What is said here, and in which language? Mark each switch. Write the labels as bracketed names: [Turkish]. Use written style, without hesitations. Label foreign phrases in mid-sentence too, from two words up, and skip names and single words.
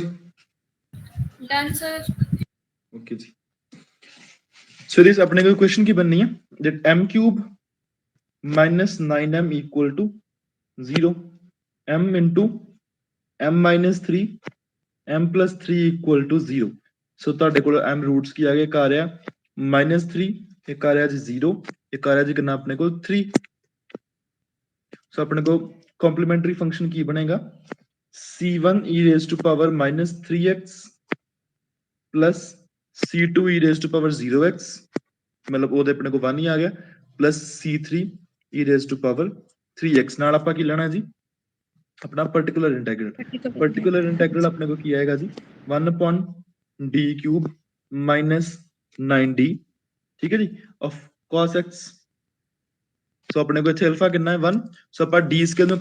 [English] done sir [Punjabi] ਓਕੇ ਜੀ [English] so this [Punjabi] ਆਪਣੇ ਕੋ ਕੁਐਸ਼ਚਨ ਕੀ ਬਣਨੀ ਹੈ [English] that m cube minus 9m equal to 0 m into m minus 3 m plus 3 equal to 0 so [Punjabi] ਤੁਹਾਡੇ ਕੋਲ [English] m roots [Punjabi] ਕੀ ਆ ਗਏ ਕਰ ਰਿਹਾ -3 ਇੱਕ ਆ ਰਿਹਾ ਜੀ 0 ਇੱਕ ਆ ਰਿਹਾ ਜੀ ਕਿੰਨਾ ਆਪਣੇ ਕੋਲ 3 so ਆਪਣੇ ਕੋਲ ਕੰਪਲੀਮੈਂਟਰੀ ਫੰਕਸ਼ਨ ਕੀ ਬਣੇਗਾ [English] c1 e raised to power -3x plus c2 e raised to power 0x [Punjabi] ਮਤਲਬ ਉਹਦੇ ਆਪਣੇ ਕੋਲ 1 ਹੀ ਆ ਗਿਆ [English] plus c3 e raised to power 3x [Punjabi] ਨਾਲ ਆਪਾਂ ਕੀ ਲੈਣਾ ਜੀ ਆਪਣਾ ਪਾਰਟਿਕੂਲਰ ਇੰਟੈਗਰਲ ਆਪਣੇ ਕੋਲ ਕੀ ਆਏਗਾ ਜੀ [English] 1 upon d cube minus 9d [Punjabi] ਠੀਕ ਹੈ ਜੀ [English] of cos x [Punjabi] ਸੋ ਆਪਣੇ ਕੋਲ ਇੱਥੇ ਅਲਫਾ ਕਿੰਨਾ ਹੈ 1 ਸੋ ਆਪਾਂ d ਸਕੇਲ ਨੂੰ